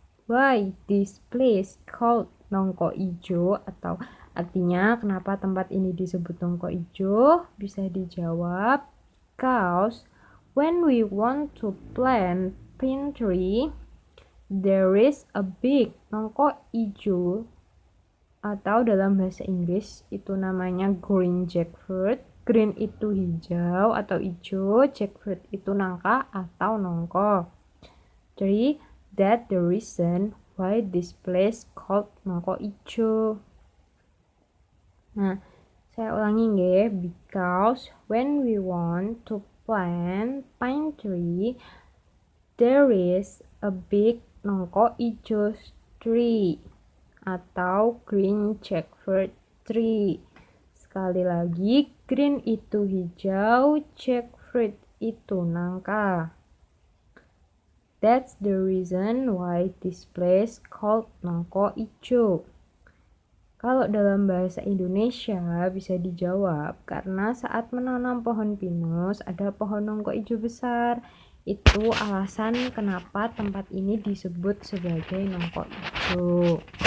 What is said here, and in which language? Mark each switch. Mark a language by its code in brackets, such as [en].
[en] Why this place called Nongko Ijo? [id] Atau artinya kenapa tempat ini disebut Nongko Ijo? Bisa dijawab, [en] because when we want to plant pine tree, there is a big Nongko Ijo [id] atau dalam bahasa Inggris itu namanya [en] green jackfruit. [id] Green itu hijau atau hijau, jackfruit itu nangka atau nongko. Jadi, [en] that the reason why this place called nongko ijo. [id] Nah, saya ulangi nggih, [en] because when we want to plant pine tree, there is a big nongko ijo tree [id] atau [en] green jackfruit tree. [id] Sekali lagi, green itu hijau, jackfruit itu nangka. [en] That's the reason why this place called nongko ijo. [id] Kalau dalam bahasa Indonesia bisa dijawab karena saat menanam pohon pinus ada pohon nongko ijo besar. Itu alasan kenapa tempat ini disebut sebagai nongko ijo.